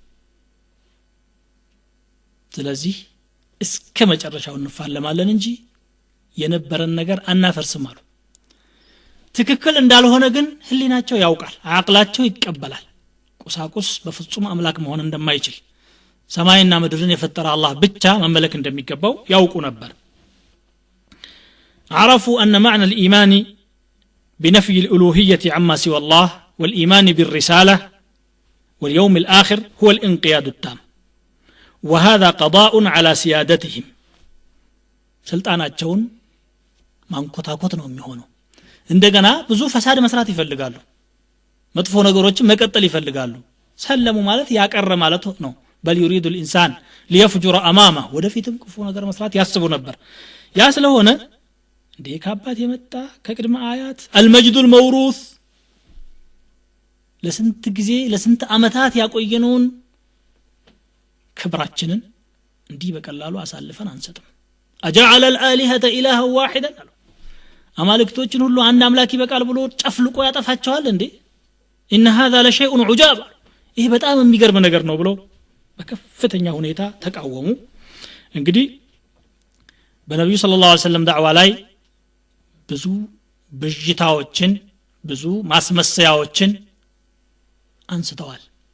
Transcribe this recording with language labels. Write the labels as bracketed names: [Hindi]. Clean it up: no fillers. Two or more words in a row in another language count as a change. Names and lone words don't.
[Amharic] ስለዚህ እስከ መጨረሻው እንፋለማለን እንጂ የነበረን ነገር አናፈርስም አሉ ትክክል እንዳልሆነ ግን ህሊናቸው ያውቃል አቅላቸው ይቀበላል ቁሳቁስ በፍጹም አምላክ መሆን እንደማይችል ሰማይና ምድርን የፈጠረ አላህ ብቻ መመለክ እንደሚገባው ያውቁ ነበር [Arabic] عرفوا أن معنى الإيمان بنفي الألوهية عما سوى الله والإيمان بالرسالة واليوم الآخر هو الانقياد التام وهذا قضاء على سيادتهم [Amharic] ስልጣናቸውን ማንኮታኮት ነው የሚሆነው እንደገና ብዙ ፈሳድ መስራት ይፈልጋሉ መጥፎ ነገሮችን መቀጠል ይፈልጋሉ ሰለሙ ማለት ያቀረ ማለት ነው [Arabic] بل يريد الإنسان ليفجر أمامه [Amharic] ወደፊትም ክፉ ነገር መስራት ያስቡ ነበር ያ ስለሆነ እንዴ ከአባት የመጣ ከቅድመ አያት [Arabic] المجد الموروث [Amharic] ለስንት ጊዜ ለስንት አመታት ያቆየነውን ክብራችንን እንዲህ በቀላሉ አሳልፈን አንሰጥም [Arabic] أجعل الآلهة إلها واحدا [Amharic] አማልክቶችን ሁሉ አንድ አምላክ ይበቃል ብሎ ጨፍልቆ ያጠፋቸዋል እንዴ [Arabic] إن هذا لشيء عجاب [Amharic] ይሄ በጣም የሚገርም ነገር ነው ብሎ በከፍተኛ ሁኔታ ተቃወሙ እንግዲህ በነብዩ [Arabic] صلى الله عليه وسلم [Amharic] ዳዕዋ ላይ ብዙ ብዥታዎችን ብዙ ማስመሰያዎችን አንስተዋል